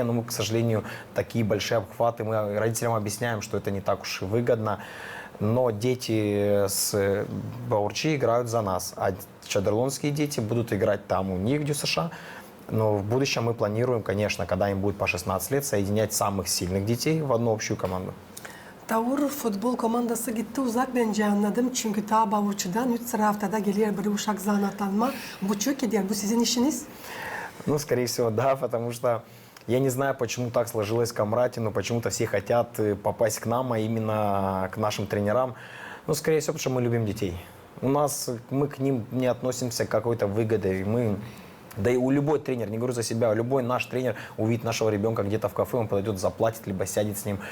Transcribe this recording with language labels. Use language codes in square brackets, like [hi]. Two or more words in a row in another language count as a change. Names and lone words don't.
[ru] Но мы, к сожалению, такие большие обхваты, мы родителям объясняем, что это не так уж и выгодно. Но дети с Баурчи играют за нас, а чадерлонские дети будут играть там у них, в ДЮСШ. Но в будущем мы планируем, конечно, когда им будет по 16 лет, соединять самых сильных детей в одну общую команду. [gag] Tavur futbol komandası gitti uzak bence anladım. Çünkü ta Bavurçu'dan 3 sıra haftada geliyor bir uşak zanatlanma. Bu çok eder. Bu sizin işiniz? [ru] Ну, скорее всего, да, потому что я не знаю, почему так сложилось в Камрате, но почему-то все хотят попасть к нам, а именно к нашим тренерам. Ну, скорее всего, потому что мы любим детей. Мы к ним не относимся к какой-то выгодой. Да и у любой тренер, не говорю за себя, любой наш тренер увидит нашего ребенка где-то в кафе, он подойдет, заплатит, либо сядет с ним.